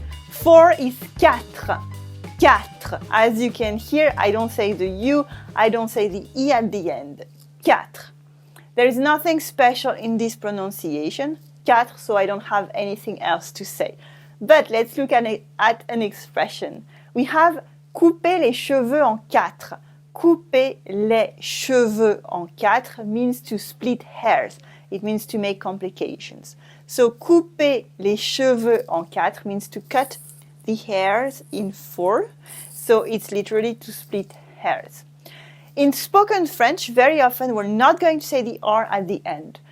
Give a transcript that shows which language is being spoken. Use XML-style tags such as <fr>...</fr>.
<en>4 is quatre. Quatre. As you can hear, I don't say the U, I don't say the E at the end. Quatre. There is nothing special in this pronunciation, quatre, so I don't have anything else to say. But let's look at an expression. We have</en> <fr>couper les cheveux en quatre. Couper les cheveux en quatre</fr> <en>means to split hairs. It means to make complications. So</en> <fr>couper les cheveux en quatre</fr> <en>means to cut the hairs in four. So it's literally to split hairs. In spoken French, very often we're not going to say the R at the end.</en>